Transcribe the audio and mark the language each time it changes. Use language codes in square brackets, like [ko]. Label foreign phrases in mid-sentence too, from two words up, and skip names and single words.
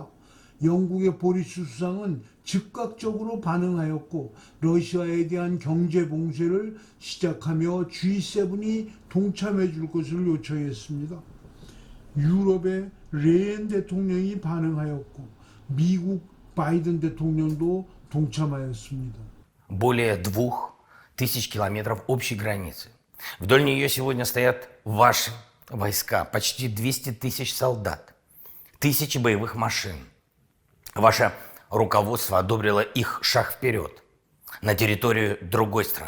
[ko] 영국의 보리스 수상은 즉각적으로 반응하였고 러시아에 대한 경제 봉쇄를 시작하며 G7이 동참해 줄 것을 요청했습니다. 유럽의 레yen 대통령이 반응하였고 미국 바이든 대통령도 동참하였습니다. [ru] Более 2000 километров общей границы. Вдоль нее сегодня стоят ваши войска, почти 200 тысяч солдат, тысячи боевых машин. Ваше руководство одобрило их шаг вперед на территорию другой страны.